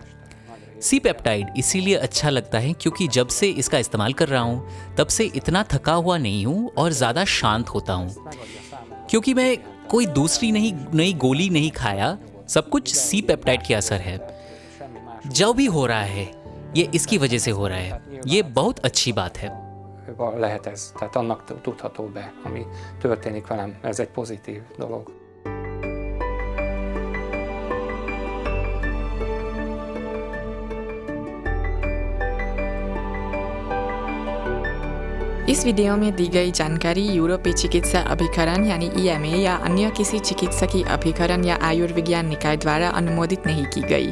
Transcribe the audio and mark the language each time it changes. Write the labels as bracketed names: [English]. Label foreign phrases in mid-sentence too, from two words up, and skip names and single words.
[Hindi] सी पेप्टाइड इसीलिए अच्छा लगता है क्योंकि जब से इसका इस्तेमाल कर रहा हूँ तब से इतना थका हुआ नहीं हूँ और ज़्यादा शांत होता हूँ। क्योंकि मैं कोई दूसरी नई गोली नहीं खाया, सब कुछ सी पेप्टाइड के असर है। जो भी हो रहा है ये इसकी वजह से हो रहा है, ये बहुत अच्छी बात है। [Hungarian] lehet ez, tehát annak tudható be, ami történik velem, ez egy pozitív dolog. [Hindi] इस वीडियो में दी गई जानकारी यूरोपीय चिकित्सा अभिकरण यानी EMA या अन्य किसी चिकित्सकीय अभिकरण या आयुर्विज्ञान निकाय द्वारा अनुमोदित नहीं की गई।